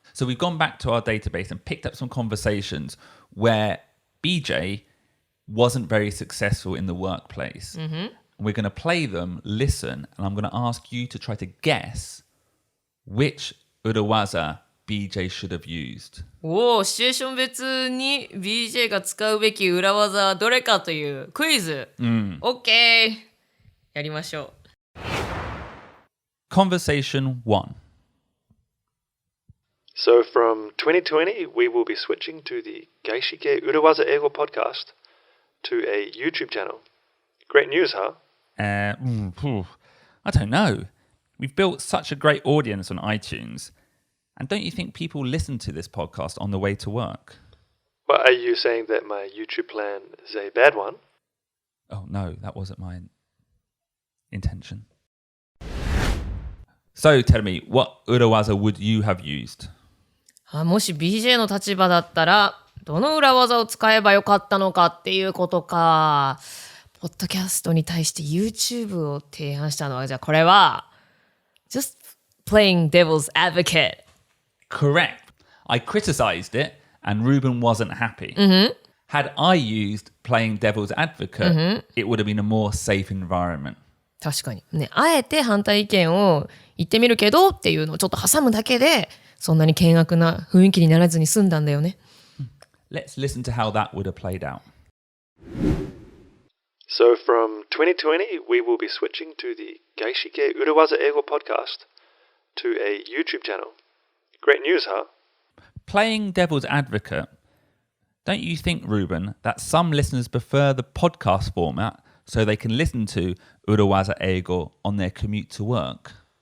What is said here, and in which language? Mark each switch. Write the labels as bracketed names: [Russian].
[English] So we've gone back to our database and picked up some conversations where BJ wasn't very successful in the workplace. We're going to play them, listen, and I'm going to ask you to try to guess which urawaza BJ should have used. [Japanese] シチュエーション別に BJ が使うべき裏技はどれかというクイズ。 OK! やりましょう。 [English] Conversation 1. So from 2020, we will be switching to the 外資系裏技英語 podcast to a YouTube channel. Great news, huh? I don't know. We've built such a great audience on iTunes. And don't you think people listen to this podcast on the way to work? But are you saying that my YouTube plan is a bad one? Oh, no, that wasn't my intention. So tell me, what urawaza would you have used? [Japanese] もし BJ の立場だったら、どの裏技を使えばよかったのかっていうことか。ポッドキャストに対して YouTube を提案したのは、じゃあこれは、 [English] just playing devil's advocate. Correct. I criticized it and Ruben wasn't happy. Had I used playing devil's advocate, it would have been a more safe environment. [Japanese] 確かに。ね、あえて反対意見を言ってみるけどっていうのをちょっと挟むだけで、そんなに険悪な雰囲気にならずに済んだんだよね。 [English] Let's listen to how that would have played out. So from 2020, we will be switching to the 外資系裏技英語 podcast to a YouTube channel. Great news, huh? Playing devil's advocate, don't you think, Ruben, that some listeners prefer the podcast format so they can listen to urawaza eigo on their commute to work?